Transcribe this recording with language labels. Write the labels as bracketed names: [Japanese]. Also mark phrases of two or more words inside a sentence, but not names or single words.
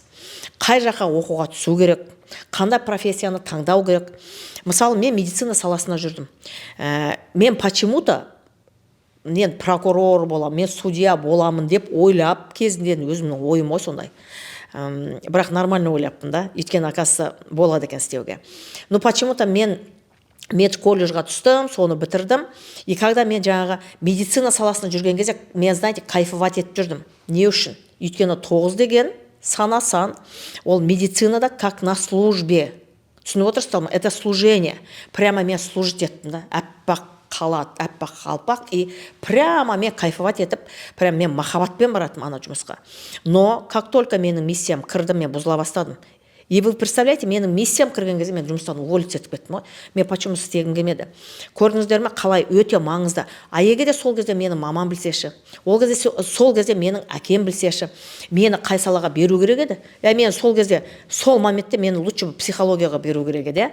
[Kazakh] Қай жаққа оқуға түсу керек, қандай профессияны таңдау керек. Мысалы, мен медицина саласына жүрдім. Мен почему-то мен прокурор боламын, мен судья боламын деп ойлап, кезінде өзімнің ойым ой сондай. Бірақ нормально ойлаппын да, өйткені оказывается болады екен істеуге. [Russian] Но почему-то [Kazakh] мен медколледжға түстім, соны бітірдім. [Russian] И когда [Kazakh] мен жаңағы медицина саласына жүрген кезде, мен, знаете, кайфовать етіп жүрдім. Не үшін? Өйткені 9 деген сан, ол медицинада [Russian] как на службе. [Kazakh] Түсініп отырсыздар ма? [Russian] Это служение. [Kazakh] Прямо мен служить еттім да, әппақ қалат, әппақ қалпақ, [Russian] и прямо [Kazakh] мен кайфовать етіп, прямо мен махаббатпен баратым ана жұмысқа. [Russian] Но как только [Kazakh] менің миссиям кірді, мен бұзыла бастадым. [Russian] И вы представляете, [Kazakh] менің миссиям кірген кезде мен жұмыстан уволиться етіп кеттім. Мен почему істегім келмеді. Көрдіңіздер ме, қалай өте маңызды. А егер де сол кезде менің мамам білсеші, сол кезде менің әкем білсеші, мені қай салаға беру керек еді. Мен сол кезде, сол моментте мені лучше психологияға беру керек еді.